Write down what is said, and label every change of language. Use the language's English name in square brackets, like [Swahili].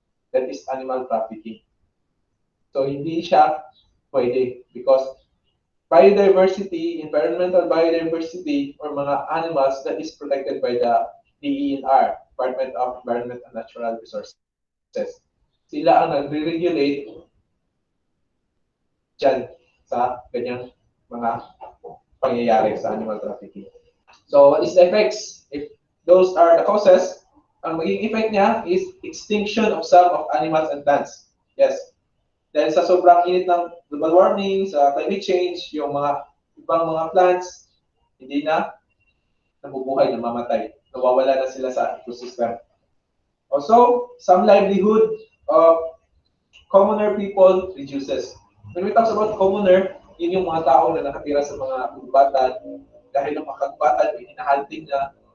[English] That is animal trafficking. So, [Filipino] hindi siya pwede [English] because environmental biodiversity, or mga animals that is protected by the DENR, Department of Environment and Natural Resources. [Filipino] Sila ang nagre-regulate dyan sa ganyang mga pangyayari sa animal trafficking. [English] So, what is the effects? If those are the causes, [Filipino] ang magiging effect niya [English] is extinction of some of animals and plants. Yes. [Filipino] Dahil sa sobrang init ng global warming, sa climate change, yung mga ibang mga plants, hindi na nabubuhay, namamatay. Nawawala na sila sa ecosystem. [English] Also, some livelihood of commoner people reduces. When we talk about commoner, [Filipino] yun yung mga tao na nakatira sa mga kagubatan, dahil ng mga kagubatan, hinahunting na.